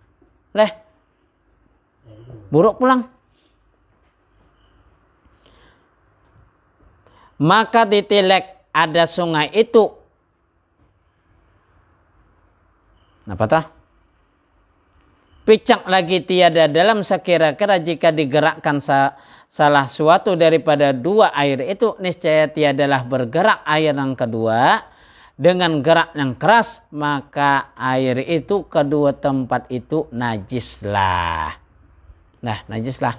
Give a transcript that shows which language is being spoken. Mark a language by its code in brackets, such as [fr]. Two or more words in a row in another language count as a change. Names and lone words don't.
[bjn] Buruk pulang. Maka ditilek ada sungai itu. Apa tah? [ms] Picak lagi tiada dalam sekira-kira jika digerakkan salah suatu daripada 2 air itu, niscaya tiadalah bergerak air yang kedua dengan gerak yang keras, maka air itu kedua tempat itu najislah. [id] Nah, najislah.